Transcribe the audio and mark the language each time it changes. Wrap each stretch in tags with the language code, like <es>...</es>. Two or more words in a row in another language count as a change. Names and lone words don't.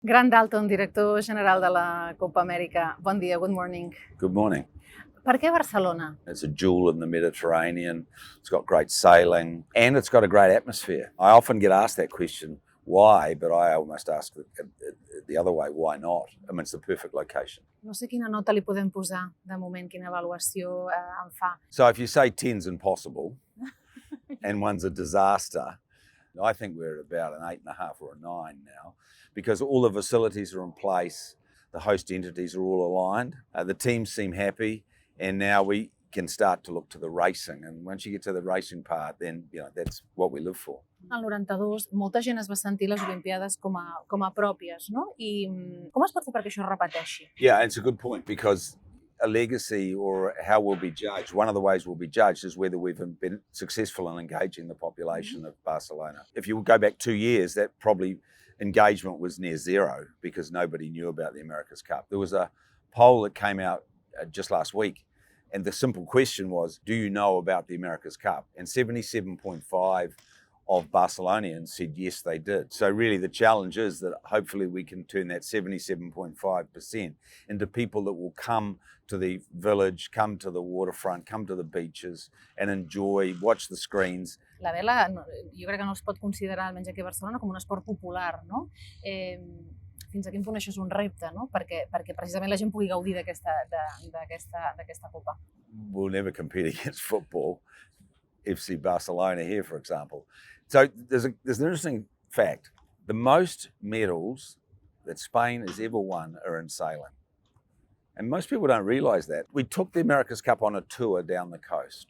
<ca>Gran Dalton, director general de la Copa Amèrica. Bon dia,</ca> <en>good morning. Good morning.</en> <ca>Per què Barcelona?</ca> <en>It's a jewel in the Mediterranean. It's got great sailing and it's got a great atmosphere. I often get asked that question, why? But I almost ask the other way, why not? I mean, it's the perfect location.</en> <ca>No sé quina nota li podem posar de moment, quina avaluació en fa.</ca> <en>So if you say 10's impossible and one's a disaster, I think we're at about an 8.5 or a 9 now because all the facilities are in place, the host entities are all aligned, the teams seem happy, and now we can start to look to the racing. And once you get to the racing part, then that's what we live for.</en> <ca>Al 92, molta gent es va sentir les Olimpiades com a pròpies, no? I com es pot fer perquè això es repeteixi?</ca> <en>Yeah, it's a good point because a legacy or how we'll be judged, one of the ways we'll be judged is whether we've been successful in engaging the population of Barcelona. If you go back 2 years, that probably engagement was near zero because nobody knew about the America's Cup. There was a poll that came out just last week, and the simple question was, do you know about the America's Cup? And 77.5 of Barcelonians said yes, they did. So really the challenge is that hopefully we can turn that 77.5% into people that will come to the village, come to the waterfront, come to the beaches and enjoy, watch the screens.</en> <ca>La vela, jo crec que no es pot considerar, almenys aquí a Barcelona, com un esport popular, no? Fins a quin punt això és un repte, no? Perquè precisament la gent pugui gaudir d'aquesta copa.</ca> <en>We'll never compete against football. FC Barcelona here, for example. So there's an interesting fact. The most medals that Spain has ever won are in sailing. And most people don't realise that. We took the America's Cup on a tour down the coast.</en>